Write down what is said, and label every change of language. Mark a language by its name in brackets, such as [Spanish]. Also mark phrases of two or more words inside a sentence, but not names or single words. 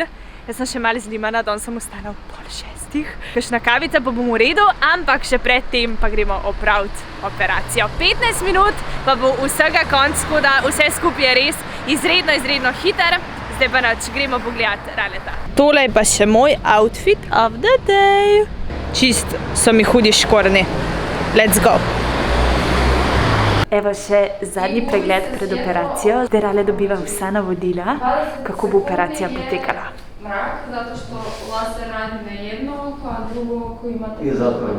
[Slovenian] Jaz sem še malo zlimana, danes sem ostala ob 5:30. Kakšna kavica pa bom v redu, ampak še pred tem pa gremo opraviti operacijo. 15 minut pa bo vsega konc, tako da vse skupaj je res izredno hiter. Zdaj pa nič, gremo pogledati Raleta. Tole je pa še moj [English] outfit of the day. [Slovenian] Čist so mi hudi škorni. [English] Let's go! [Slovenian] Evo še zadnji pregled pred operacijo. Zdaj Rale dobiva vsa navodila, kako bo operacija potekala. [Croatian] Mrak, zato što laser radi na jedno oko, a drugo oko imate... I zapravo,